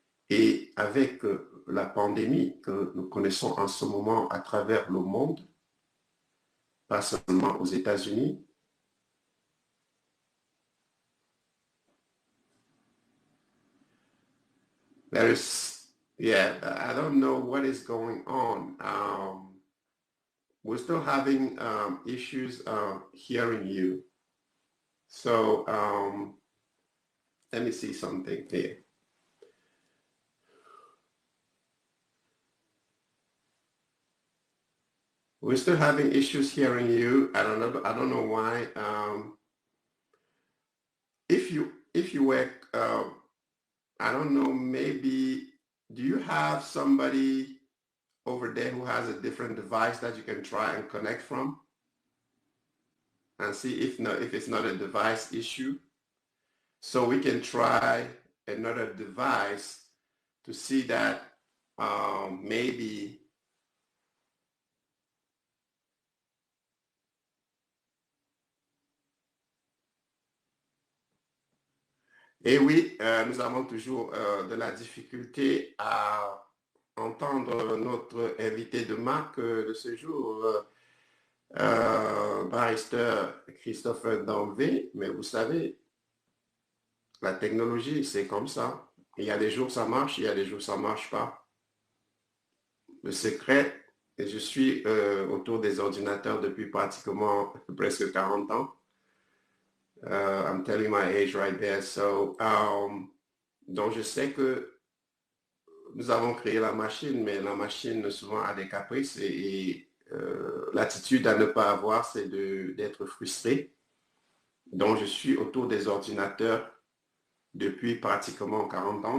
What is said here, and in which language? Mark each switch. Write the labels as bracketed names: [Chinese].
[French] Et avec la pandémie que nous connaissons en ce moment à travers le monde, pas seulement aux États-Unis, [English] there is, yeah, I don't know what is going on. We're still having issues hearing you. So let me see something here. We're still having issues hearing you. I don't know why. If you were, I don't know, maybe, do you have somebody over there who has a different device that you can try and connect from? And see if it's not a device issue. So we can try another device to see that maybe [French] et oui, nous avons toujours de la difficulté à entendre notre invité de marque de ce jour, barrister Christopher Danvé, mais vous savez, la technologie, c'est comme ça. Il y a des jours ça marche, il y a des jours ça marche pas. Le secret, et je suis autour des ordinateurs depuis pratiquement presque 40 ans. [English] I'm telling my age right there. So, [French] donc je sais que nous avons créé la machine, mais la machine souvent a des caprices et l'attitude à ne pas avoir, c'est d'être frustré. Donc je suis autour des ordinateurs depuis pratiquement 40 ans.